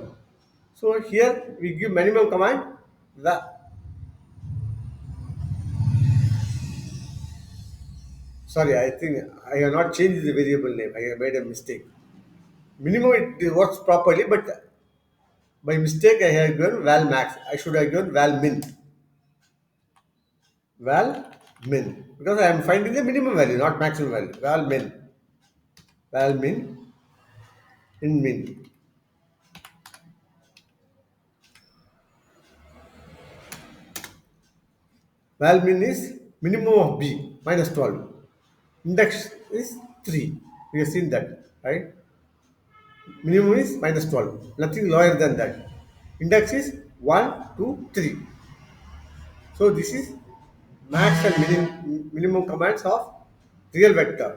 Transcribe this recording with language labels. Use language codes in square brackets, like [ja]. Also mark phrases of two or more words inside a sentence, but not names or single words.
[en] So here we give minimum command. Sorry, I think I have not changed the variable name. I have made a mistake. Minimum it works properly, but by mistake I have given val max. I should have given val min. Val min. Because I am finding the minimum value, not maximum value. Val min. Val min in min. Val min is minimum of b minus 12. Index is 3. We have seen that, right? Minimum is minus 12. Nothing lower than that. Index is 1, 2, 3. So this is max and minimum commands of real vector.